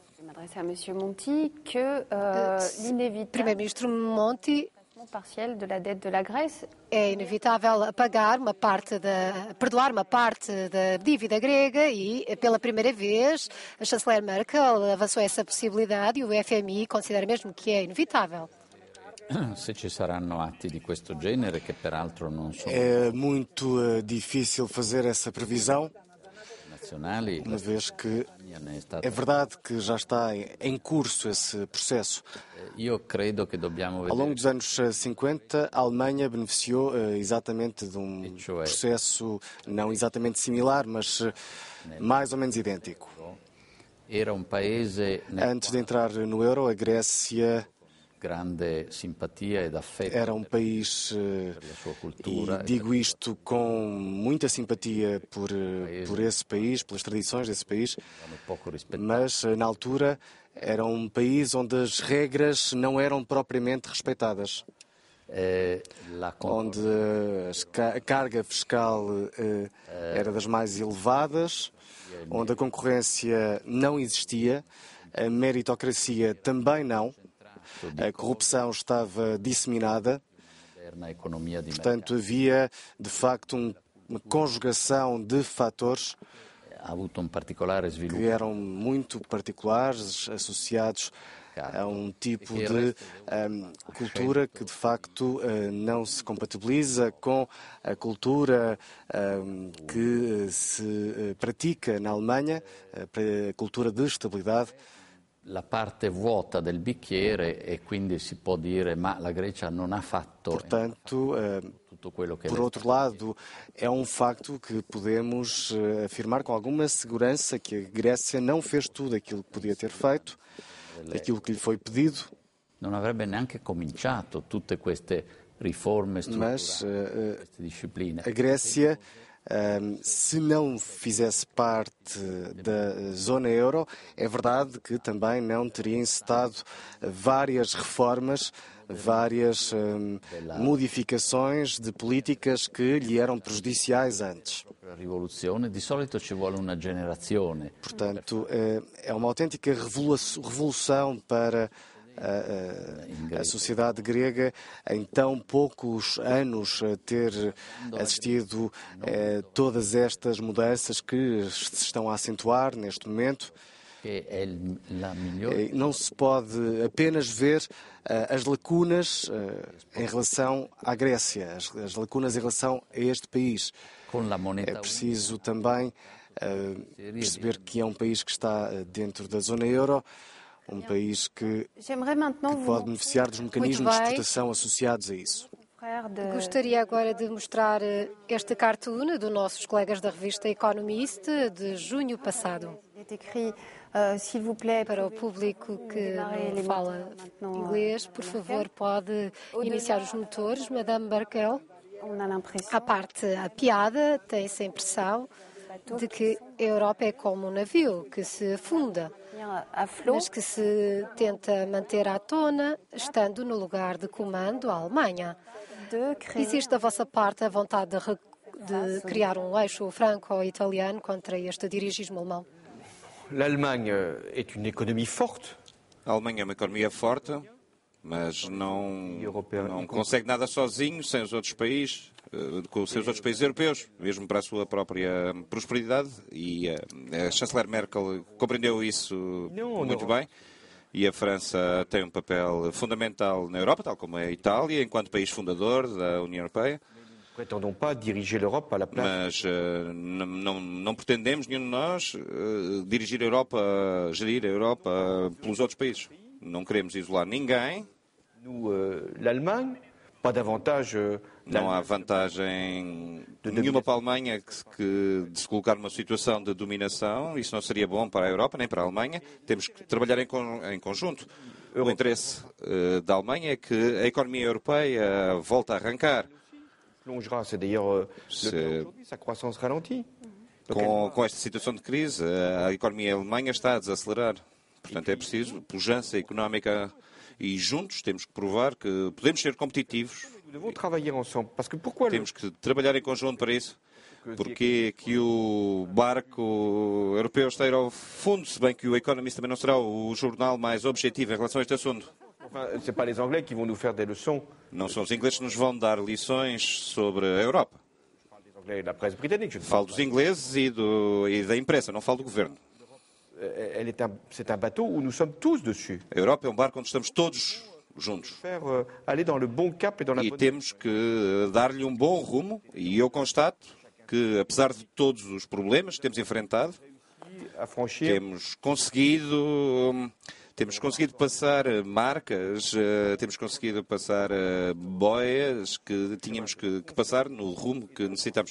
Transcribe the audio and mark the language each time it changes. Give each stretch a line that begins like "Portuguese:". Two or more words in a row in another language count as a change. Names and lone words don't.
Portuguese: Primeiro-Ministro Monti, é inevitável perdoar uma parte da dívida grega e, pela primeira vez, a chanceler Merkel avançou essa possibilidade e o FMI considera mesmo que é inevitável.
Italian: se ci saranno atti di questo genere, che peraltro non sono
Portuguese: É muito difícil fazer essa previsão,
Italian: nazionali,
Portuguese: uma vez que
Italian: ne è stata.
Portuguese: é verdade que já está em curso esse processo.
Italian: Io credo che dobbiamo
Portuguese: Ao longo
Italian: vedere
Portuguese: dos anos 50, a Alemanha beneficiou exatamente de um
Italian: cioè-
Portuguese: processo não exatamente similar, mas mais ou menos idêntico.
Italian: era un paese nel
Portuguese: Antes de entrar no euro, a Grécia
Italian: grande simpatia ed affetto
Portuguese: era um país,
Italian: per la sua e cultura,
Portuguese: digo isto com muita simpatia por esse país, pelas tradições desse país,
Italian: erano poco rispettato.
Portuguese: mas na altura era um país onde as regras não eram propriamente respeitadas,
Italian: La
Portuguese: onde a carga fiscal era das mais elevadas, onde a concorrência não existia, a meritocracia também não, a corrupção estava disseminada.
Italian: moderna economia di
Portuguese: Portanto, havia, de facto, uma conjugação de fatores
Italian: mercato. Ha avuto un particolare
Portuguese: que
Italian: sviluppo
Portuguese: eram muito particulares, associados a um tipo de cultura que, de facto, não se compatibiliza com a cultura que se pratica na Alemanha, a cultura de estabilidade.
Italian: la parte vuota del bicchiere e quindi si può dire ma la Grecia non ha fatto
Portuguese: Portanto,
Italian: tutto quello che
Portuguese: por outro lado, é um facto que podemos afirmar com alguma segurança que a Grécia não fez tudo aquilo que podia ter feito, aquilo que lhe foi pedido,
Italian: non avrebbe neanche cominciato tutte queste riforme strutturali,
Portuguese: mas
Italian: queste discipline.
Portuguese: a Grécia, se não fizesse parte da zona euro, é verdade que também não teria encetado várias reformas, várias modificações de políticas que lhe eram prejudiciais antes.
Italian: La rivoluzione di solito ci vuole una generazione.
Portuguese: Portanto, é uma autêntica revolução para a sociedade grega em tão poucos anos ter assistido todas estas mudanças que se estão a acentuar neste momento.
Italian: Che è la migliore
Portuguese: Não se pode apenas ver as lacunas em relação à Grécia, as lacunas em relação a este país.
Italian: con la
Portuguese: É
Italian: moneta
Portuguese: preciso também perceber que é um país que está dentro da zona euro, um país que
French: J'aimerais maintenant vous
Portuguese: pode beneficiar dos mecanismos de bem. exportação associados a isso.
French: frère de
Portuguese: Gostaria agora de mostrar este cartoon dos nossos colegas da revista Economist de junho passado.
French: Il est écrit s'il vous plaît
Portuguese: Para o público que
French: démarrer
Portuguese: não
French: les
Portuguese: fala
French: maintenant,
Portuguese: inglês, por favor, pode iniciar os motores,
French: Madame Merkel. on a l'impression
Portuguese: A parte, a piada, tem-se a impressão de que a Europa é como um navio que se afunda,
French: à flot
Portuguese: mas que se tenta manter à tona, estando no lugar de comando a Alemanha.
French: de créer
Portuguese: Existe da vossa parte a vontade de criar um eixo franco-italiano contra este dirigismo alemão?
French: L'Allemagne est une économie forte.
Portuguese: A Alemanha é uma economia forte, mas não consegue nada sozinho, sem os outros países, com os seus outros países europeus, mesmo para a sua própria prosperidade. E a chanceler Merkel compreendeu isso muito bem. E a França tem um papel fundamental na Europa, tal como a Itália, enquanto país fundador da União Europeia. Prétendons pas diriger l'Europe à la place. Mas não pretendemos, nenhum de nós, dirigir a Europa, gerir a Europa pelos outros países. Não queremos isolar ninguém.
French: Nous, l'Allemagne, pas davantage.
Portuguese: Não há vantagem nenhuma para a Alemanha de se colocar numa situação de dominação. Isso não seria bom para a Europa nem para a Alemanha. Temos que trabalhar em conjunto. O interesse da Alemanha é que a economia europeia volte a arrancar.
French: Plongera, c'est d'ailleurs le cas aujourd'hui, sa croissance ralentit.
Portuguese: Com esta situação de crise, a economia alemã está a desacelerar. Portanto, é preciso pujança económica e juntos temos que provar que podemos ser competitivos.
French: Nous devons travailler ensemble. Parce que pourquoi
Portuguese: Temos que trabalhar em conjunto para isso. Porque que o barco europeu está a ir ao fundo, se bem que o Economist também não será o jornal mais objetivo em relação a este assunto.
French: Enfin, c'est pas les Anglais qui vont nous faire des leçons.
Portuguese: Não são os ingleses que nos vão dar lições sobre a Europa.
French: Je parle des Anglais et de la presse britannique. Je ne
Portuguese: Falo
French: parle
Portuguese: dos ingleses e da imprensa, não falo do governo.
French: c'est un bateau où nous sommes tous dessus.
Portuguese: A Europa é um barco onde estamos todos juntos.
French: Aller dans le bon cap et dans la
Portuguese: E
French: bonne...
Portuguese: temos que dar-lhe um bom rumo, e eu constato que, apesar de todos os problemas que temos enfrentado,
French: à franchir.
Portuguese: temos conseguido passar marcas, temos conseguido passar boias que tínhamos que passar no rumo que necessitamos.